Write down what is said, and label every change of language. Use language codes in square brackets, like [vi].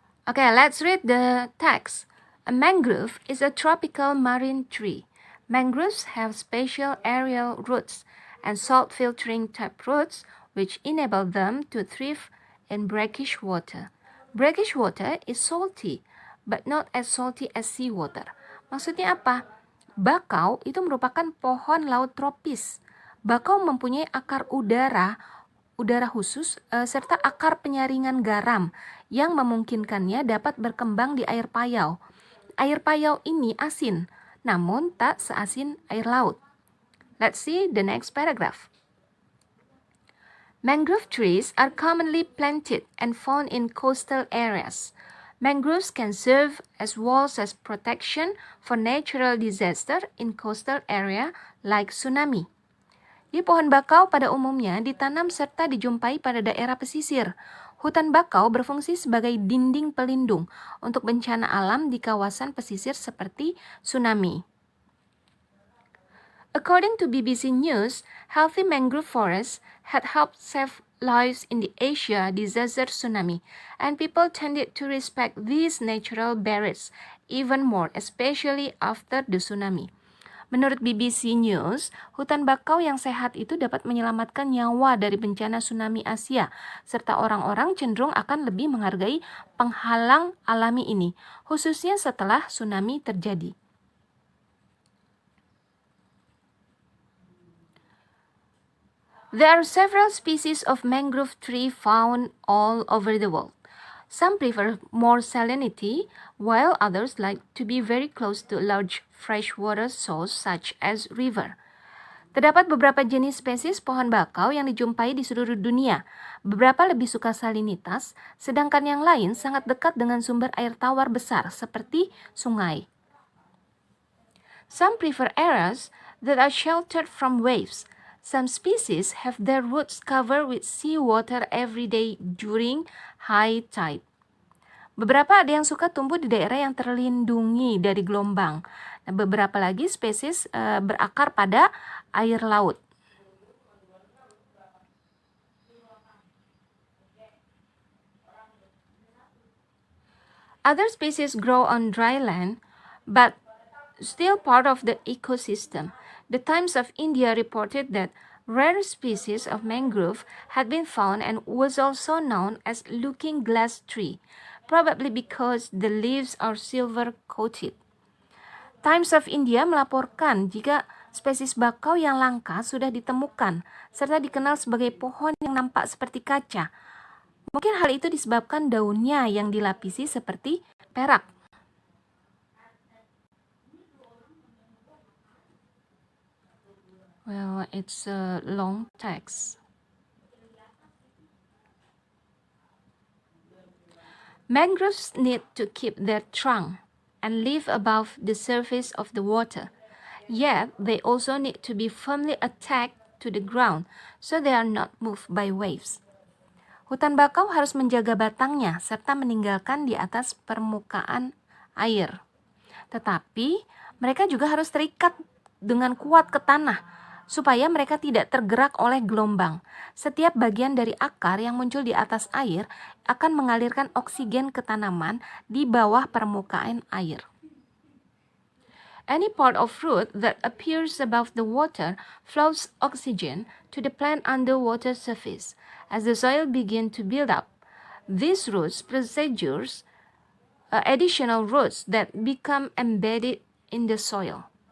[en] Okay, let's read the text. A mangrove is a tropical marine tree. Mangroves have special aerial roots and salt filtering type roots which enable them to thrive in brackish water. Brackish water is salty, but not as salty as seawater. [id] Maksudnya apa? Bakau itu merupakan pohon laut tropis. Bakau mempunyai akar udara khusus serta akar penyaringan garam yang memungkinkannya dapat berkembang di air payau. Air payau ini asin, namun tak seasin air laut. [en] Let's see the next paragraph. Mangrove trees are commonly planted and found in coastal areas. Mangroves can serve as walls as protection for natural disaster in coastal area like tsunami. [id] Di pohon bakau pada umumnya ditanam serta dijumpai pada daerah pesisir. Hutan bakau berfungsi sebagai dinding pelindung untuk bencana alam di kawasan pesisir seperti tsunami. [en] According to BBC News, healthy mangrove forests had helped save lives in the Asia disaster tsunami, and people tended to respect these natural barriers even more, especially after the tsunami. [id] Menurut BBC News, hutan bakau yang sehat itu dapat menyelamatkan nyawa dari bencana tsunami Asia, serta orang-orang cenderung akan lebih menghargai penghalang alami ini, khususnya setelah tsunami terjadi. [en] There are several species of mangrove tree found all over the world. Some prefer more salinity, while others like to be very close to large freshwater source such as river. [id] Terdapat beberapa jenis spesies pohon bakau yang dijumpai di seluruh dunia. Beberapa lebih suka salinitas, sedangkan yang lain sangat dekat dengan sumber air tawar besar seperti sungai. [en] Some prefer areas that are sheltered from waves. Some species have their roots covered with seawater every day during high tide. [id] Beberapa ada yang suka tumbuh di daerah yang terlindungi dari gelombang. Nah, beberapa lagi spesies berakar pada air laut. [en] Other species grow on dry land, but still part of the ecosystem. The Times of India reported that rare species of mangrove had been found and was also known as looking glass tree, probably because the leaves are silver coated. [id] Times of India melaporkan jika spesies bakau yang langka sudah ditemukan serta dikenal sebagai pohon yang nampak seperti kaca. Mungkin hal itu disebabkan daunnya yang dilapisi seperti perak. [en] Well, it's a long text. Mangroves need to keep their trunk and live above the surface of the water. Yet, they also need to be firmly attached to the ground so they are not moved by waves. [id] Hutan bakau harus menjaga batangnya serta meninggalkan di atas permukaan air. Tetapi, mereka juga harus terikat dengan kuat ke tanah supaya mereka tidak tergerak oleh gelombang. Setiap bagian dari akar yang muncul di atas air akan mengalirkan oksigen ke tanaman di bawah permukaan air. [en] Any part of root that appears above the water flows oxygen to the plant underwater surface. As the soil begins to build up, these roots produce additional roots that become embedded in the soil.